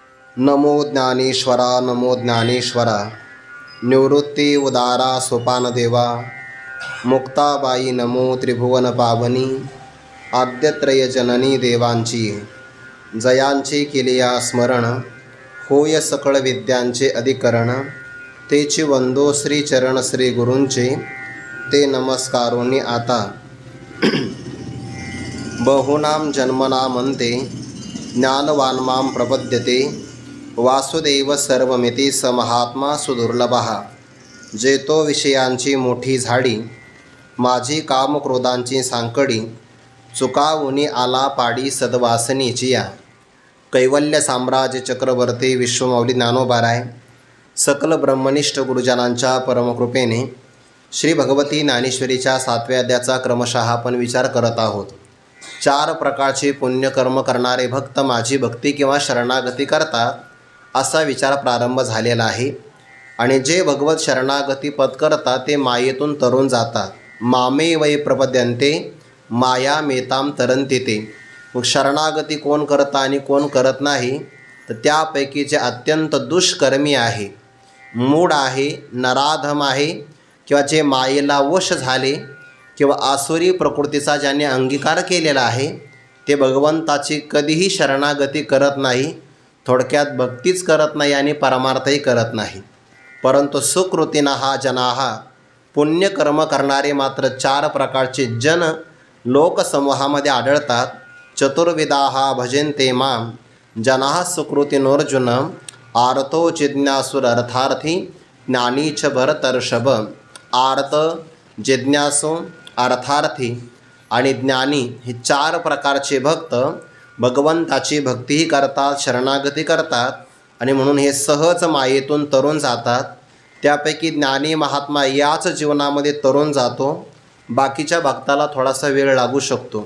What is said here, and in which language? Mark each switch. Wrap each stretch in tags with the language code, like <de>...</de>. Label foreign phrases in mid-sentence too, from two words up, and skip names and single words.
<mr>नमो ज्ञानेश्वरा नमो ज्ञानेश्वरा। निवृत्ती उदारा सोपानदेवा। मुक्ताबाई नमो त्रिभुवन पावनी। आद्यत्रय जननी देवांची जयांचे केलिया स्मरण। होय सकळ विद्यांचे अधिकरण। तेची वंदो श्री चरण श्री गुरूंचे। ते नमस्कारोनी आता</mr> <sa>बहुनाम जन्मनामंते ज्ञानवान मां प्रपद्यते। वासुदेव सर्वमिती स महात्मा सुदुर्लभः।</sa> <mr>जेतो विषयांची मोठी झाडी माझी कामक्रोधांची सांकडी। चुकावुनी आला पाडी सद्वासनीची या। कैवल्य साम्राज्य चक्रवर्ती विश्वमौली ज्ञानोबाराय सकल ब्रह्मनिष्ठ गुरुजनांच्या परमकृपेने श्री भगवती ज्ञानेश्वरीच्या 7व्या अध्यायाचा क्रमशः आपण विचार करत आहोत। 4 प्रकारचे पुण्यकर्म करणारे भक्त माझी भक्ती किंवा शरणागती करतात असा विचार प्रारंभ झालेला आहे। आणि जे भगवत शरणागती पत्करतात ते मायेतून तरून जातात।</mr> <sa>मामे वै प्रपद्यन्ते माया मेताम तरंती ते।</sa> <mr>मग शरणागती कोण करतं आणि कोण करत नाही, तर त्यापैकी जे अत्यंत दुष्कर्मी आहे, मूढ आहे, नराधम आहे, किंवा जे मायेला वश झाले किंवा आसुरी प्रकृतीचा ज्याने अंगीकार केलेला आहे, ते भगवंताची कधीही शरणागती करत नाही। थोडक्यात भक्तीच करत नाही आणि परमार्थही करत नाही। परंतु</mr> <sa>सुकृतीनः जनाः</sa> <mr>पुण्यकर्म करणारे मात्र 4 प्रकारचे जन लोकसमूहामध्ये आढळतात।</mr> <sa>चतुर्विधाः भजन्ते मां जनाः सुकृतिनोर्जुन। आर्तो जिज्ञासुरर्थार्थी ज्ञानी च भरतर्षभ।</sa> <mr>आर्त, जिज्ञासू, अर्थार्थी आणि ज्ञानी हे 4 प्रकारचे भक्त भगवंताची भक्तीही करतात, शरणागती करतात आणि म्हणून हे सहज मायेतून तरून जातात। त्यापैकी ज्ञानी महात्मा याच जीवनामध्ये तरून जातो, बाकीच्या भक्ताला थोडासा वेळ लागू शकतो।</mr>